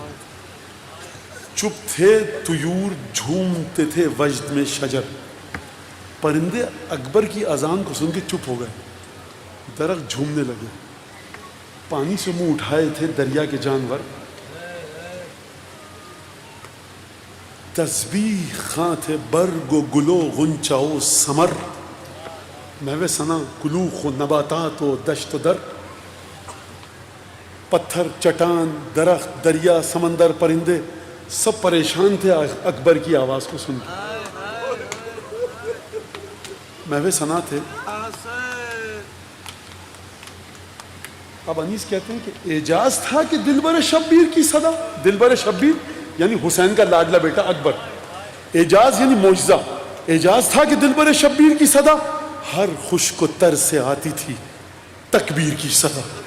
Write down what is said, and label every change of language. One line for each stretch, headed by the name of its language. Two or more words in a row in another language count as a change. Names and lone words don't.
Urdu: چپ تھے طیور جھومتے تھے وجد میں شجر، پرندے اکبر کی اذان کو سن کے چپ ہو گئے، درخت جھومنے لگے. پانی سے منہ اٹھائے تھے دریا کے جانور، تسبیح خاں تھے برگ و گل و غنچہ و ثمر، محو ثنا کلوخ و نباتات و دشت و در. پتھر، چٹان، درخت، دریا، سمندر، پرندے سب پریشان تھے اکبر کی آواز کو سن کے، محو ثنا تھے. اب انیس کہتے ہیں کہ اعجاز تھا کہ دلبر شبیر کی صدا، دلبر شبیر یعنی حسین کا لاڈلا بیٹا اکبر، اعجاز یعنی معجزہ، اعجاز تھا کہ دلبر شبیر کی صدا ہر خشک و تر سے آتی تھی تکبیر کی صدا.